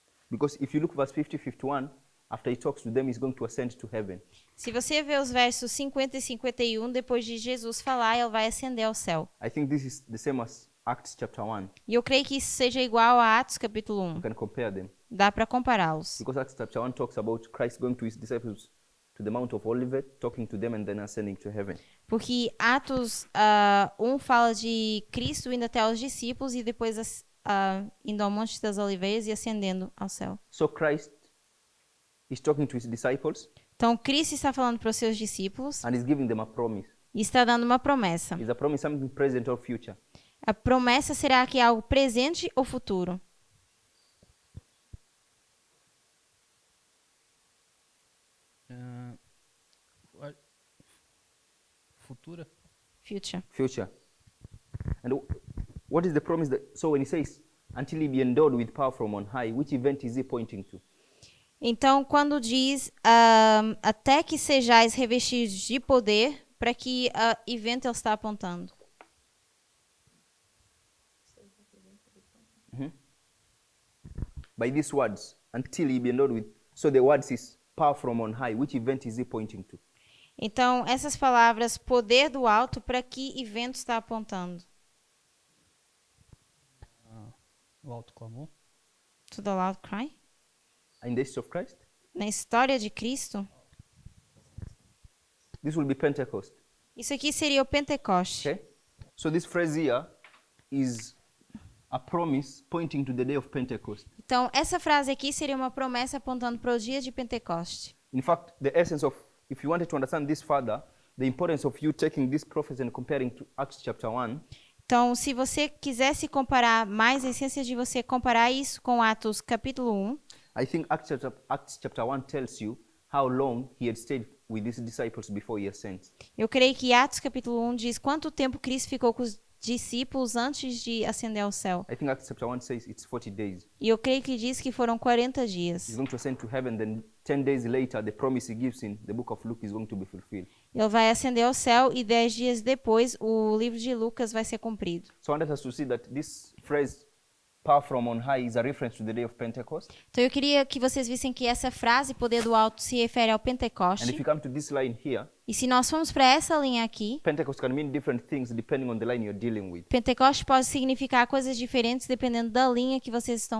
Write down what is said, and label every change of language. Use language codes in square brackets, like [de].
[en] Because if you look verse 50, 51, after he talks to them, he's going to ascend to heaven. [pt] Se você ver os versos 50 e 51, depois de Jesus falar, ele vai ascender ao céu. [en] I think this is the same as Acts chapter 1. [pt] E eu creio que isso seja igual a Atos capítulo [en] You [pt] 1. [en] can compare them. [pt] Dá para compará-los. [en] Because Acts chapter 1 talks about Christ going to his disciples to the Mount of Olivet, talking to them, and then ascending to heaven. [pt] Porque Atos 1 fala de Cristo indo até os discípulos e depois indo ao Monte das Oliveiras e ascendendo ao céu. [en] So Christ is talking to his disciples [pt] Então, Cristo está falando para os seus discípulos [en] and is giving them a promise. [pt] e está dando uma promessa. [en] Is a promise something present or future? [pt] A promessa será que é algo presente ou futuro? Futura? [en] Future. Future. And what is the promise that, so when he says, until he be endowed with power from on high, which event is he pointing to? [pt] Então, quando diz até que sejais revestidos de poder, para que evento ele está apontando? [en] By these words, until he be endowed with, so the words is power from on high, which event is he pointing to? [pt] Então, essas palavras, poder do alto, para que evento está apontando? O alto clamor? [en] To the loud cry? In the history of Christ? [pt] Na história de Cristo? [en] This will be Pentecost. [pt] Isso aqui seria o Pentecoste. [en] Okay? So this phrase here is a promise pointing to the day of Pentecost. [pt] Então, essa frase aqui seria uma promessa apontando para o dia de Pentecoste. [en] In fact, the essence of, if you wanted to understand this further, the importance of you taking this prophecy and comparing to Acts chapter 1, [pt] Então, se você quisesse comparar mais, a essência de você comparar isso com Atos capítulo 1, [en] I think Acts chapter 1 tells you how long he had stayed with his disciples before he ascends. [pt] eu creio que Atos capítulo 1 diz quanto tempo Cristo ficou com os discípulos antes de ascender ao céu. [en] I think Acts chapter 1 says it's 40 days. [pt] E eu creio que diz que foram 40 dias. [en] He's going to ascend to heaven, then 10 days later, the promise he gives in the book of Luke is going to be fulfilled. [pt] Ele vai ascender ao céu e 10 dias depois o livro de Lucas vai ser cumprido. [en] So I wanted us to see that this phrase, power from on high, is a reference to the day of Pentecost. [pt] Então eu queria que vocês vissem que essa frase, poder do alto, se refere ao [en] And if [pt] Pentecoste. [en] you come to this line here, [pt] E se nós formos para essa linha aqui, [en] Pentecost can mean different things depending on the line you're dealing with. [pt] Pentecoste pode significar coisas diferentes dependendo da linha que vocês estão